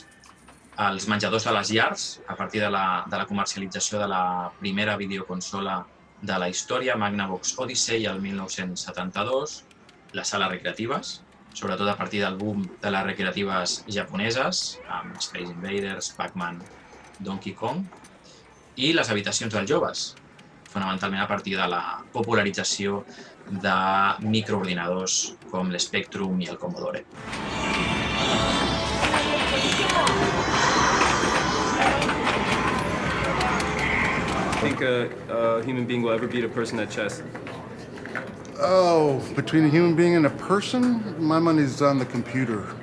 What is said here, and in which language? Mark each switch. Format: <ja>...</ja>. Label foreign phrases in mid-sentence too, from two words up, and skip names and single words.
<ca>Els menjadors de les llars, a partir de la comercialització de la primera videoconsola de la història, Magnavox Odyssey, el 1972, les sales recreatives, sobretot a partir del boom de les recreatives japoneses, amb Space Invaders, Pac-Man, Donkey Kong, i les habitacions dels joves, fonamentalment a partir de la popularització de microordinadors com l'Spectrum i el Commodore.</ca> <en>Think a human being will ever beat a person at chess? Oh, between a human being and a person, my money's on the computer.</en>